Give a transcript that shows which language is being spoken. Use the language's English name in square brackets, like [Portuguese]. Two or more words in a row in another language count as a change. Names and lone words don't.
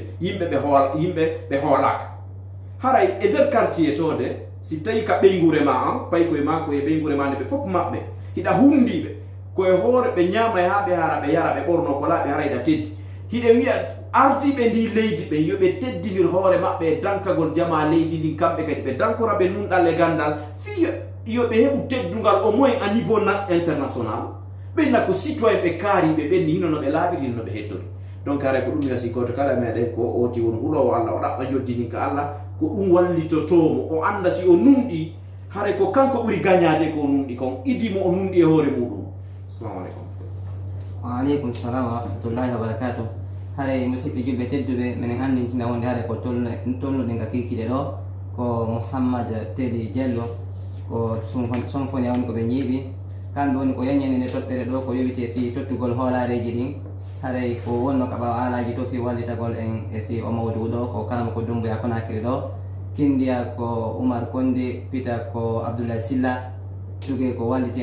[Fula] yimɓe ɓe hoolaka haray e nder quartier tode si tawi ka ɓeygure ma an pay koye ma koye ɓeygure ma nde ɓe fof maɓɓe hiɗa hundiɓe koye hoore ɓe ñama ha ɓe hara ɓe yara ɓe ɓorno ko laaɓe hara hiɗa teddi hiɗe wiya ardiɓe ndi leydi ɓen yoɓe teddinir hoore maɓɓe e dankagol jama leydi ndin kamɓe kadi ɓe dankora ɓe nunɗal e gandal fi yoɓe heɓu teddugal [French] au moins à niveau international [Fula] ɓenna ko citoyen ɓe kaariɓe ɓenni hino no ɓe laaɓiri no ɓe heddori donc haray ko ɗum mi wasi goto kala meɗen ko oti won huuɗowo allah o ɗaɓɓa joddini ka allah ko ɗum wallitotomo o anda si o nunɗi haray ko kanko ɓuri gagnade ko o nunɗi kon idimo o nunɗi e hoore muɗum [Arabic] السلام عليكم وعليكم السلام ورحمة الله وبركاته [Fula] haray musidɓe julɓe tedduɓe minen andintina wonde haray ko tolnuɗen ga kikiɗe ɗo ko mouhammad teli diallo ko sonfoni woni ko ɓe jiiɓi kamɓe woni ko yaññene nde toɓɓere ɗo ko yowite fi tottugol hoolareji ɗin haray ko wonno ka ɓawa alaji to fi wallitagol en e fi o mawdu ɗo ko kalama ko Dumbuya Conakry ɗo kindiya ko Oumar Konde pita ko Abdoulaye Silla tuge ko walliti